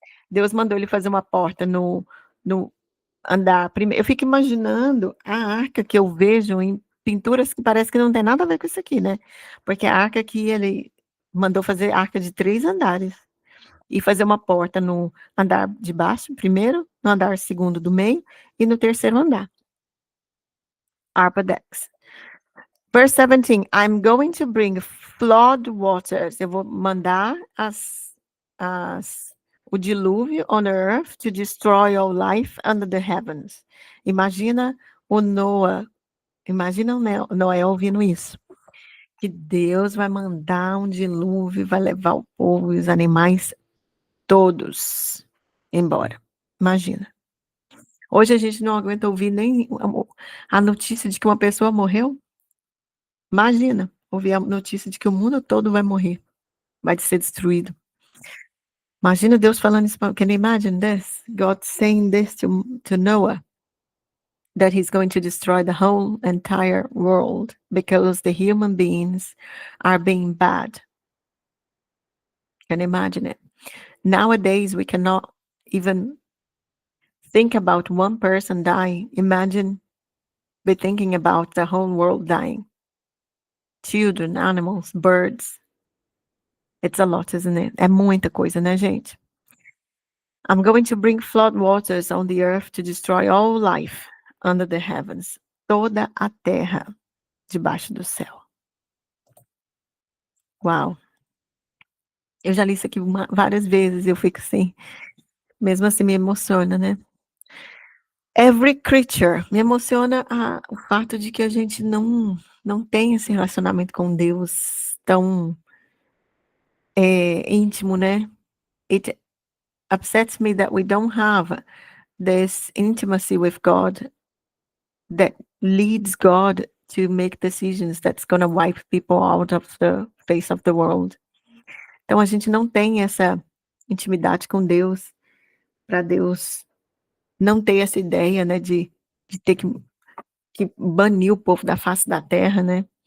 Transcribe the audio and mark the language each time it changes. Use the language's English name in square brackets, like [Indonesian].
[Portuguese] Deus mandou ele fazer uma porta no andar primeiro. Eu fico imaginando a arca que eu vejo em pinturas que parece que não tem nada a ver com isso aqui, né? Porque a arca que ele mandou fazer arca de 3 andares. E fazer uma porta no andar de baixo, primeiro, no andar segundo do meio e no terceiro andar. [English] Upper decks. Verse 17, I'm going to bring flood waters. [Portuguese] Eu vou mandar as o dilúvio [English] on earth to destroy all life under the heavens. [Portuguese] Imagina o Noah, imagina o Noé ouvindo isso. Que Deus vai mandar um dilúvio, vai levar o povo e os animais todos embora. Imagina. Hoje a gente não aguenta ouvir nem a notícia de que uma pessoa morreu. Imagina ouvir a notícia de que o mundo todo vai morrer, vai ser destruído. Imagina Deus falando isso. [English] Can you imagine this? God saying this to Noah, that he's going to destroy the whole entire world because the human beings are being bad. Can you imagine it? Nowadays, we cannot even think about one person dying. Imagine be thinking about the whole world dying. Children, animals, birds. It's a lot, isn't it? [Portuguese] É muita coisa, né, gente? [English] I'm going to bring flood waters on the earth to destroy all life under the heavens. [Portuguese] Toda a terra debaixo do céu. Uau. Eu já li isso aqui várias vezes, eu fico assim, mesmo assim me emociona, né? [English] Every creature. [Portuguese] Me emociona o fato de que a gente não tem esse relacionamento com Deus tão íntimo, né? [English] It upsets me that we don't have this intimacy with God that leads God to make decisions that's going to wipe people out of the face of the world. [Portuguese] Então a gente não tem essa intimidade com Deus, para Deus não ter essa ideia, né, de ter que banir o povo da face da terra, né?